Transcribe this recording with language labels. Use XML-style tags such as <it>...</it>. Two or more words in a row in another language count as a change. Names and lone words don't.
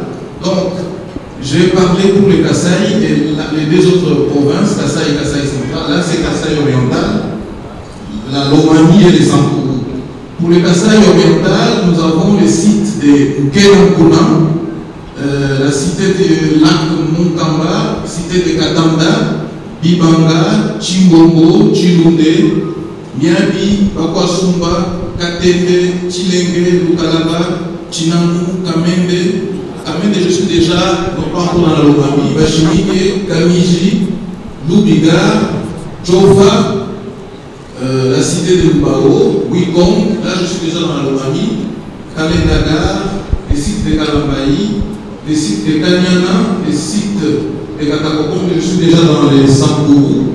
<fr>Donc, j'ai parlé pour les Kasaï et les 2 autres provinces, Kasaï et Kasaï central. Là, c'est Kasaï oriental, la Lomami et les Sankourou. Pour les Kasaï oriental, nous avons les sites de Nkenankuna, la cité de Lac Moukamba, cité de Katanda, Bibanga, Chimbongo, Chilunde, Miabi, Bakwasumba, Katende, Chilenge, Lukalaba, Chinamou, Kamende. Kamende, je suis déjà, non pas encore dans la Lomami, Bachimike, Kamiji, Lubiga, Jofa, la cité de Lubao, Wikong, là je suis déjà dans la Lomami, Kalendaga, les sites de Kalambaï, les sites de Kanyana, les sites de Katakokong, je suis déjà dans les Sankourou.</fr>